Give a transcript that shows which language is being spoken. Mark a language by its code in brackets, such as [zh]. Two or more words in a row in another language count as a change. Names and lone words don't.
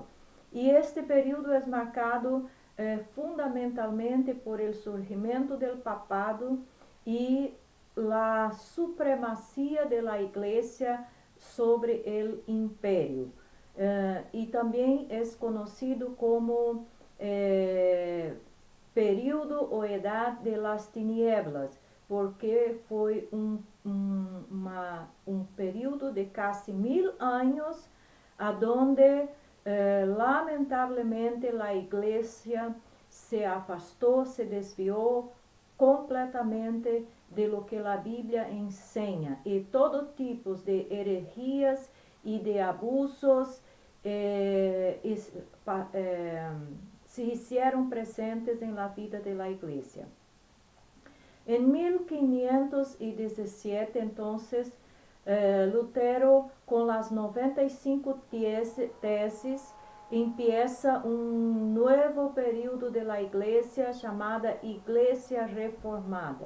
[es] Y este periodo es marcado fundamentalmente por el surgimiento del papado y la supremacía de la iglesia sobre el imperio. Y también es conocido como período o edad de las tinieblas, porque [pt] foi um [es] período de casi 1000 años, donde lamentavelmente la iglesia [pt] se afastou, se desviou [es] completamente de lo que la Biblia enseña, y todo tipo de herejías y de abusos se hicieron presentes en la vida de la iglesia. En 1517, entonces, Lutero, con las 95 tesis, empieza un nuevo periodo de la iglesia llamada Iglesia Reformada.